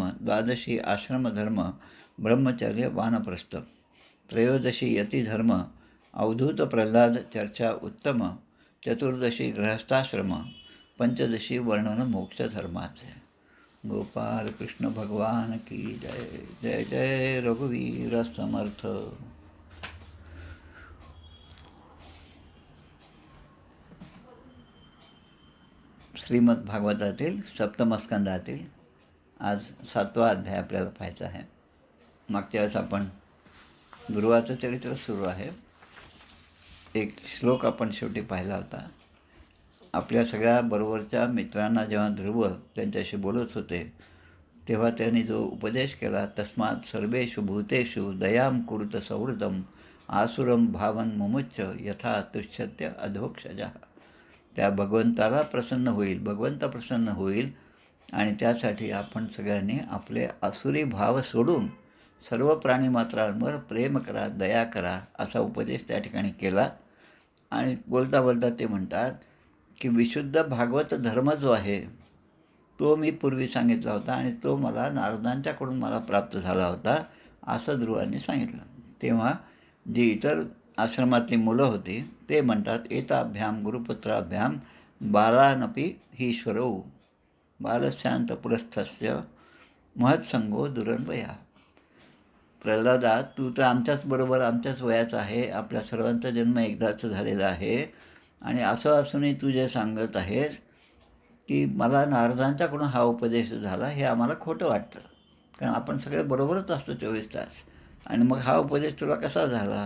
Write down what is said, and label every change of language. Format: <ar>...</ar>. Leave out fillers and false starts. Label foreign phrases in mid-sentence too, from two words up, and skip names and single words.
<mr>द्वादशी आश्रमधर्म, ब्रह्मचर्य वानप्रस्थ. त्रयोदशी यतिधर्म, अवधूत प्रल्हाद चर्चा उत्तम. चतुर्दशी गृहस्थाश्रम. पंचदशी वर्णन मोक्षधर्माचे.</mr> <hi>गोपाल कृष्ण भगवान की जय.</hi> <mr>जय जय रघुवीर समर्थ. श्रीमद भागवतातील सप्तमस्कंदातील आज 7वा अध्याय आपल्याला पाहायचा आहे. मागच्या वेळेस आपण ध्रुवाचं चरित्र सुरू आहे. एक श्लोक आपण शेवटी पाहिला होता. आपल्या सगळ्या बरोबरच्या मित्रांना जेव्हा ध्रुव त्यांच्याशी बोलत होते, तेव्हा त्यांनी जो उपदेश केला,</mr> <sa>तस्मात् सर्वेषु भूतेषु दयां कुरुत सौहृदं, आसुरम भावन मुमुच्छ यथा तुष्यत्य अधोक्षजा.</sa> <mr>त्या भगवंताला प्रसन्न होईल, भगवंत प्रसन्न होईल आणि त्यासाठी आपण सगळ्यांनी आपले आसुरी भाव सोडून सर्व प्राणीमात्रांवर प्रेम करा, दया करा असा उपदेश त्या ठिकाणी केला. आणि बोलता बोलता ते म्हणतात की विशुद्ध भागवत धर्म जो आहे तो मी पूर्वी सांगितला होता आणि तो मला नारदांच्याकडून मला प्राप्त झाला होता असं ध्रुवांनी सांगितलं. तेव्हा जी इतर आश्रमातली मुलं होती ते म्हणतात</mr> <sa>एताभ्याम गुरुपुत्राभ्याम बालानपी हीश्वरो बालशांत पुरस्थस्य महत्संगो दुरन्वया.</sa> <mr>प्रल्हादा, तू तर आमच्याच बरोबर आमच्याच वयाचा आहे, आपल्या सर्वांचा जन्म एकदाच झालेला आहे आणि असं असूनही तू जे सांगत आहेस की मला नारदांच्याकडून हा उपदेश झाला, हे आम्हाला खोटं वाटतं. कारण आपण सगळे बरोबरच असतो 24 तास आणि मग हा उपदेश तुला कसा झाला?</mr>